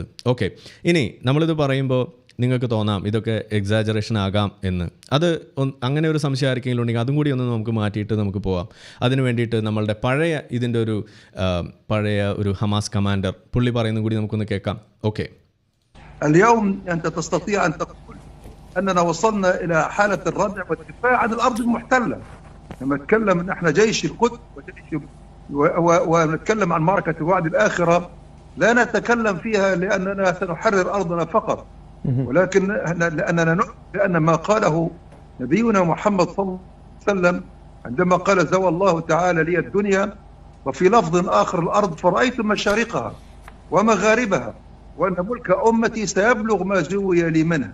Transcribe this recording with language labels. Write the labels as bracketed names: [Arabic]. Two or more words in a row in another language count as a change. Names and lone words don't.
[Malayalam] ഓക്കെ, ഇനി നമ്മളിത് പറയുമ്പോൾ നിങ്ങൾക്ക് തോന്നാം ഇതൊക്കെ എക്സാജറേഷൻ ആകാം എന്ന്. അത് അങ്ങനെ ഒരു സംശയം ആർക്കെങ്കിലും ഉണ്ടെങ്കിൽ അതും കൂടി ഒന്ന് നമുക്ക് മാറ്റിയിട്ട് നമുക്ക് പോവാം. അതിന് വേണ്ടിയിട്ട് നമ്മളുടെ പഴയ ഒരു ഹമാസ് കമാൻഡർ പുള്ളി പറയുന്നത് കൂടി നമുക്കൊന്ന് കേൾക്കാം. ഓക്കെ. [Arabic] اليوم أنت تستطيع أن تقول أننا وصلنا إلى حالة الردع والدفاع عن الأرض المحتلة. لما نتكلم أن احنا جيش القدس ونتكلم عن معركة الوعد الآخرة لا نتكلم فيها لأننا سنحرر أرضنا فقط، ولكن لأن ما قاله نبينا محمد صلى الله عليه وسلم عندما قال زوى الله تعالى لي الدنيا وفي لفظ آخر الأرض فرأيت مشارقها ومغاربها وأن ملك أمتي سيبلغ ما زوي لي منها.